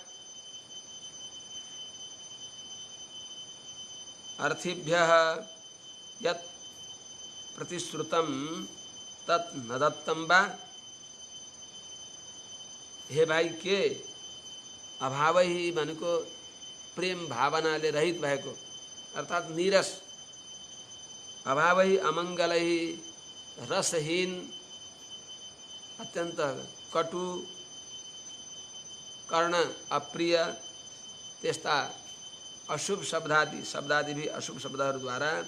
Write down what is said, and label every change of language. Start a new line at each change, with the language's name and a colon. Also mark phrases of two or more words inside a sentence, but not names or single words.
Sanskrit: अर्थिभ्यः यत् प्रतिश्रुतं तत् न दत्तं वा।
Nepali: हे भाइ के अभावै भनेको प्रेम भावनाले रहित भएको अर्थात् नीरस, अभावै अमङ्गलै रसहीन अत्यन्त कटु कर्ण अप्रिय त्यस्ता अशुभ शब्दादि भी अशुभ शब्दहरूद्वारा